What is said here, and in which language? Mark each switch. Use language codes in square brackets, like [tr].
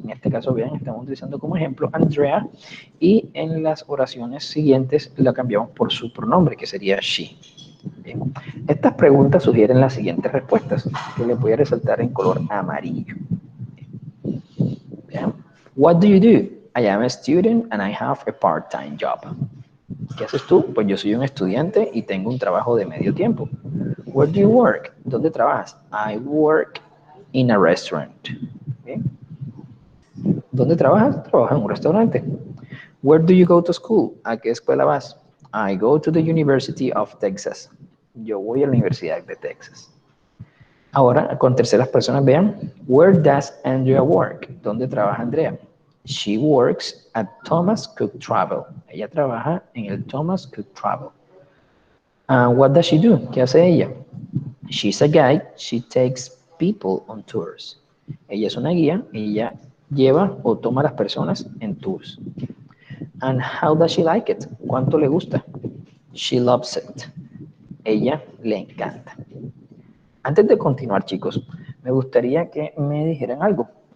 [es] En este caso, vean, estamos utilizando como ejemplo Andrea y en las oraciones siguientes la cambiamos por su pronombre, que sería she. Bien. Estas preguntas sugieren las siguientes respuestas, que les voy a resaltar en color amarillo. [en] Bien. What do you do? I am a student and I have a part-time job. [es] ¿Qué haces tú? Pues yo soy un estudiante y tengo un trabajo de medio tiempo. [en] Where do you work? [es] ¿Dónde trabajas? [en] I work in a restaurant. [es] Bien. ¿Dónde trabajas? Trabajo en un restaurante. [en] Where do you go to school? [es] ¿A qué escuela vas? [en] I go to the University of Texas. [es] Yo voy a la Universidad de Texas. Ahora, con terceras personas, vean. [en] Where does Andrea work? [es] ¿Dónde trabaja Andrea? [en] She works at Thomas Cook Travel. [es] Ella trabaja en el Thomas Cook Travel. [en] What does she do? [es] ¿Qué hace ella? [en] She's a guide. She takes people on tours. [es] Ella es una guía. Ella lleva o toma a las personas en tours. [en] And how does she like it? [es] ¿Cuánto le gusta? [en] She loves it. [es] Ella le encanta. Antes de continuar, chicos, me gustaría que me dijeran algo.